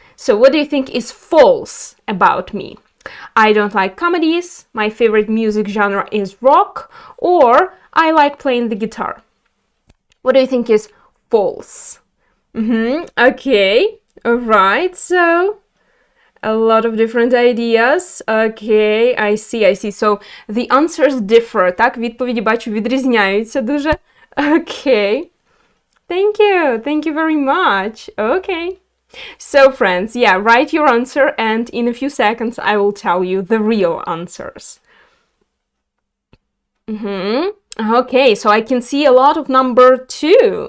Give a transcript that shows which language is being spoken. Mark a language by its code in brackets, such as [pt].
[en] So, what do you think is false about me? I don't like comedies, my favorite music genre is rock, or I like playing the guitar. What do you think is false? Okay, alright, so a lot of different ideas. Okay, I see. So the answers differ, так? [uk] Відповіді, бачу, відрізняються дуже. [en] Okay, thank you very much. Okay. So friends, yeah, write your answer, and in a few seconds I will tell you the real answers. Okay, so I can see a lot of number 2.